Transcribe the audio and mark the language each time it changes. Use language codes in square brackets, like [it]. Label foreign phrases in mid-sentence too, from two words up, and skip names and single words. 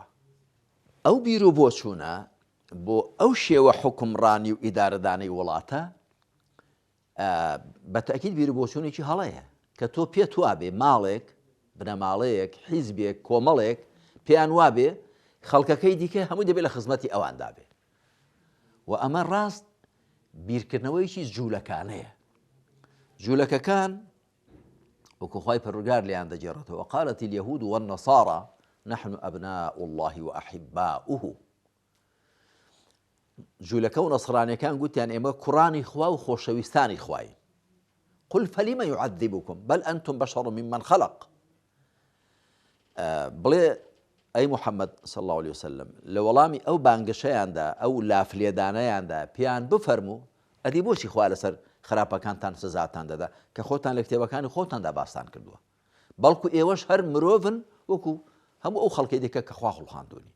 [ckb] ئەو بیر و بۆچوونە بۆ ئەو شێوە حکومڕانی و ئیدارەدانەی وڵاتە بە تەکید بیر و بۆچوونێکی هەڵەیە کە تۆ پێت وابێ ماڵێک، بنەماڵەیەک، حیزبێک، کۆمەڵێک پێیان وابێ خەڵکەکەی دیکە هەموو دەبێت لە خزمەتی ئەواندا بێ. و ئەمە ڕاست بیرکردنەوەیکی جوولەکانەیە. جوولەکەکان وەکو خوای پەروەردگار لێیان دەجێڕێتەوە، [ar] وقالت اليهود والنصارى نحن أبناء الله وأحباؤه. [ckb] جوولەکە و نەسڕانیەکان گوتیان ئێمە کوڕانی خوا و خۆشەویستانی خوای. [ar] قل فلم يعذبكم بل أنتم بشر ممن خلق. [ckb] بڵێ ئەی محەممەد [ar] صلی الله عليه وسلم [ckb] لە وەڵامی ئەو بانگەشەیاندا، ئەو لافلێدانەیاندا پێیان بفەرموو ئەدی بۆچی خوا لەسەر خراپەکانتان سزاتان دەدا کە خۆتان لە کتێبەکانی خۆتاندا باستان کردووە، بەڵکو ئێوەش هەر مرۆڤن وەکو هەموو ئەو خەڵکی دیکە کە خوا خوڵخاندوونی.